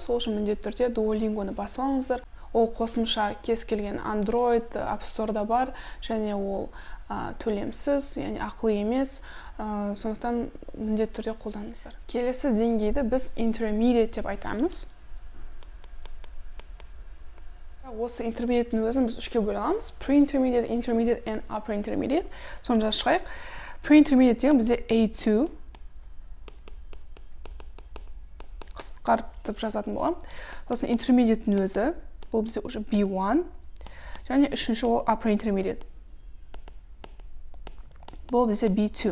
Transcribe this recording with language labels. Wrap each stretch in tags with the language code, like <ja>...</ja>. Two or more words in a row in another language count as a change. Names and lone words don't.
<kk>Сол үшін міндетті түрде Duolingo'ны басып алыңыздар. Ол қосымша кез келген Android, App Store'да бар, және ол төлемсіз, яғни ақылы емес. Сондықтан міндетті түрде қолданыңыздар. Келесі деңгейді біз intermediate деп айтамыз. Осы интермедиаттың өзін біз үшке бөле аламыз.</kk> <en>Pre-intermediate, intermediate and upper intermediate.</en> <kk>Соны жазып шығайық. Pre-intermediate деген бізде A2. Қысқартып жазатын болам. Сосын intermediate'дің өзі, бұл бізде уже B1. Және үшінші ол</kk> <en>upper intermediate.</en> <kk>Бұл бізде B2.</kk>